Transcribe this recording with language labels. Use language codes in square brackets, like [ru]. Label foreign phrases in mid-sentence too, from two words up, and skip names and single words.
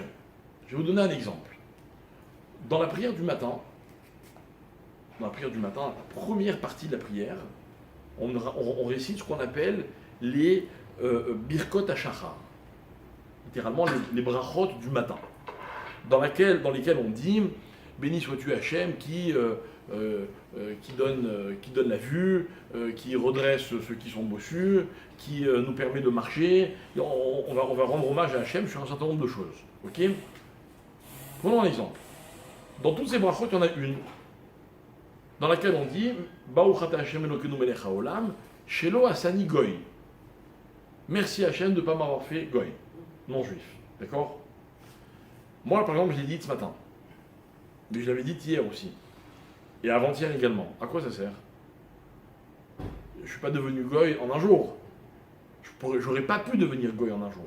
[fr] Je vais vous donner un exemple. Dans la prière du matin, la première partie de la prière, on récite ce qu'on appelle les [he] ברכות השחר, [fr] littéralement les brachot du matin, dans lesquels on dit béni sois-tu Hachem qui donne la vue, qui redresse ceux qui sont bossus, qui nous permet de marcher. Et on va rendre hommage à Hachem sur un certain nombre de choses. Ok? Prenons un exemple. Dans toutes ces brachot, il y en a une dans laquelle on dit [he] ברוך אתה השם אלוקינו מלך העולם שלא עשני גוי. [fr] Merci Hachem de ne pas m'avoir fait goy, non juif. D'accord? Moi, par exemple, je l'ai dit ce matin. Mais je l'avais dit hier aussi. Et avant-hier également. À quoi ça sert? Je ne suis pas devenu goy en un jour. Je n'aurais pas pu devenir goy en un jour.